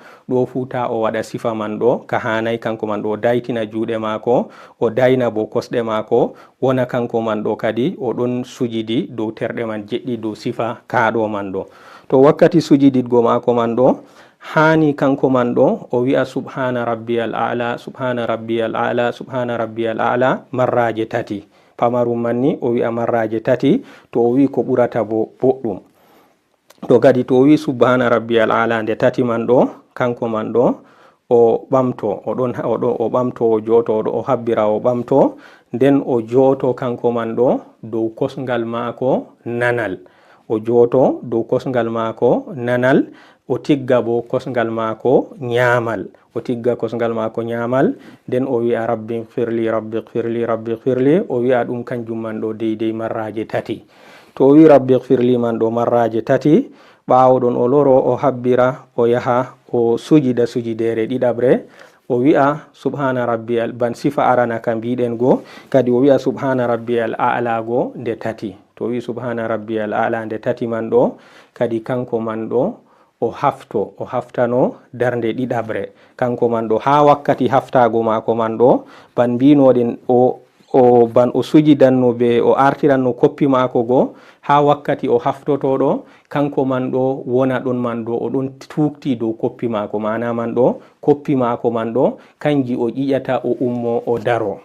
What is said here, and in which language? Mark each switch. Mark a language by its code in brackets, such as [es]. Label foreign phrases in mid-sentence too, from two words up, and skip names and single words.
[ff] Ɗo futa o waɗa sifa man ɗo ka hanai. Kanko man ɗo o daytina juuɗe maako, o dayna bo kosɗe maako, wona kanko man ɗo kadi o ɗon sujidi dow terɗe man jeɗɗi dow sifa kaaɗo man ɗo. To wakkati sujididgo maako man ɗo hani kanko man ɗo o wi'a [ar] سبحان ربي الأعلى, سبحان ربي الأعلى, سبحان ربي الأعلى [ff] marraje tati. Pamarum manni o wi'a marraje tati. To o wi ko ɓurata bo boɗɗum. To kadi to o wi [ar] سبحان ربي الأعلى [ff] nde tati man ɗo, kanko man ɗo o ɓamto, o ɓamto o joto, o habbira o ɓamto, nden o joto kanko man ɗo dow kosngal maako nanal. o joto dow kosngal maako nanal, o tigga bo kosngal maako nyamal, o tigga kosngal maako nyamal, nden o wi'a [ar] رب اغفر لي رب اغفر لي رب اغفر لي, [ff] o wi'a ɗum kanjum man ɗo deydey marraje tati. to o wi [ar] رب اغفر لي [ff] man ɗo marraje tati, ɓawo ɗon o loro o habbira o yaha o sujida sujidere ɗiɗabre, o wi'a [ar] سبحان ربي, [ff] ban sifa arana ka mbiɗen go, kadi o wi'a [ar] سبحان ربي الأعلى [ff] go nde tati. to o wi [ar] سبحان ربي الأعلى [ff] nde tati man ɗo, kadi kanko man ɗo o haftano darnde ɗiɗabre. kanko man ɗo ha wakkati haftago mako man ɗo, ban mbinoɗen ban o sujidanno be o artiranno koppi mako go, ha wakkati o haftotoɗo, kanko man ɗo wona ɗon man ɗo o ɗon tukti dow koppi mako, mana man ɗo koppi mako man ɗo kanji o ƴiƴata o ummo o daro.